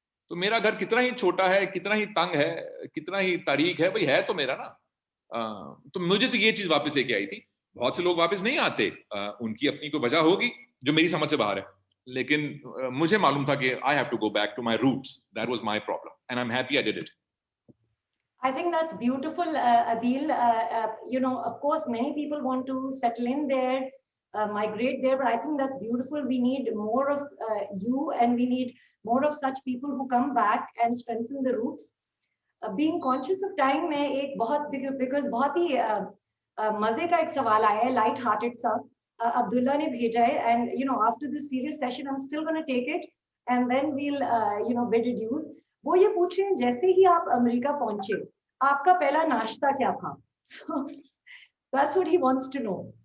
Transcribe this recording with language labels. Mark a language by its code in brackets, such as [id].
[ur] تو میرا گھر کتنا ہی چھوٹا ہے, کتنا ہی تنگ ہے, کتنا ہی تاریک ہے, بھائی ہے تو میرا نا. تو مجھے تو یہ چیز واپس لے کے آئی تھی. بہت سے لوگ واپس نہیں آتے, ان کی اپنی کوئی وجہ ہوگی جو میری سمجھ سے باہر ہے, لیکن مجھے معلوم تھا کہ [en] I have to go back to my roots. That was my problem and I'm happy I did it. I think that's beautiful, Adil. Of course, many people want to settle in there, migrate there, but I think that's beautiful. We need more of you, and we need more of such people who come back and strengthen the roots. Being conscious of time, [ur] میں ایک بہت [en] because [ur] بہت ہی مزے کا ایک سوال آیا ہے, [en] light hearted سا, [ur] عبداللہ نے بھیجا ہے, [en] and after this serious session I'm still going to take it and then we'll bid adieu. [ur] وہ یہ پوچھ رہے ہیں جیسے ہی آپ امریکہ پہنچے آپ کا پہلا ناشتہ کیا تھا؟ [en] So that's what he wants to know.